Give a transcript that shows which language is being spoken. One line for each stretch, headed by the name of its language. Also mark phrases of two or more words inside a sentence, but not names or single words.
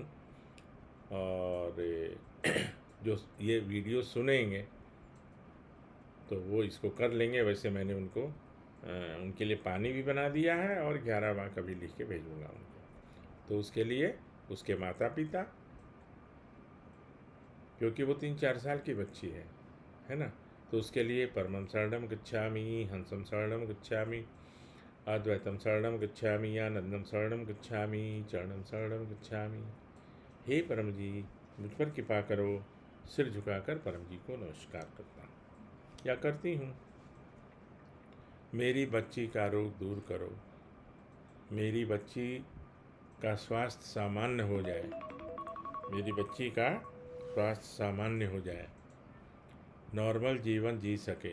Hindi: और जो ये वीडियो सुनेंगे तो वो इसको कर लेंगे। वैसे मैंने उनको उनके लिए पानी भी बना दिया है और 11 वाक अभी लिख के भेजूँगा उनको। तो उसके लिए उसके माता पिता, क्योंकि वो 3-4 साल की बच्ची है ना, तो उसके लिए
Sanskrit: परमं शरणं गच्छामि, हंसं शरणं गच्छामि, अद्वैतम शरणं गच्छामि, आनंदम शरणं गच्छामि, चरणं शरणं गच्छामि।
Hindi: हे परम जी, मुझ पर कृपा करो। सिर झुकाकर परम जी को नमस्कार करता हूँ या करती हूँ। मेरी बच्ची का रोग दूर करो, मेरी बच्ची का स्वास्थ्य सामान्य हो जाए, मेरी बच्ची का स्वास्थ्य सामान्य हो जाए, नॉर्मल जीवन जी सके।